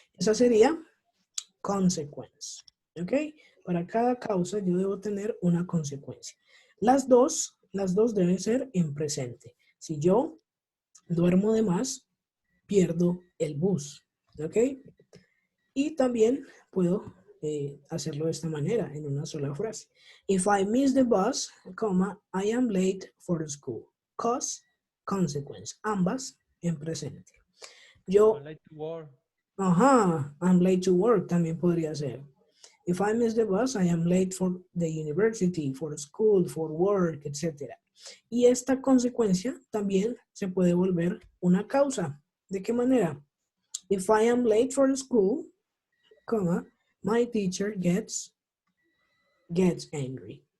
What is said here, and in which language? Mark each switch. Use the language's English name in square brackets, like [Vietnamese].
[Spanish] Esa sería consequence, ¿ok? Para cada causa yo debo tener una consecuencia. Las dos deben ser en presente. Si yo duermo de más, pierdo el bus, ¿ok? Y también puedo hacerlo de esta manera, en una sola frase. [English] If I miss the bus, comma, I am late for school. Cause, consequence. [Spanish] Ambas en presente. Yo, [English] I'm late to work. ajá, I'm late to work [Spanish] también podría ser. [English] If I miss the bus, I am late for the university, for school, for work, etc. [Spanish] Y esta consecuencia también se puede volver una causa. ¿De qué manera? [English] If I am late for school, comma, my teacher gets angry.